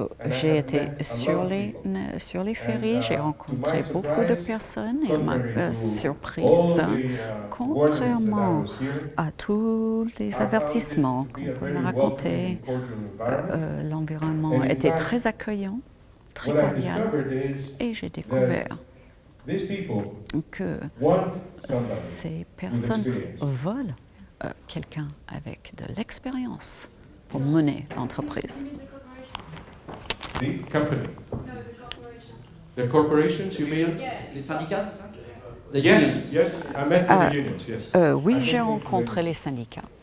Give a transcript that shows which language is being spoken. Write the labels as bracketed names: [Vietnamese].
[French] J'ai été sur les ferries, j'ai rencontré beaucoup de personnes et ma surprise, contrairement à tous les avertissements qu'on peut me raconter, l'environnement était très accueillant, très cordial, et j'ai découvert que ces personnes veulent quelqu'un avec de l'expérience pour mener l'entreprise. [English] The company. The corporations, you mean? [French] Les syndicats, c'est ça? [English] Yes, I met with the unions, yes. [French] Oui, j'ai rencontré les syndicats.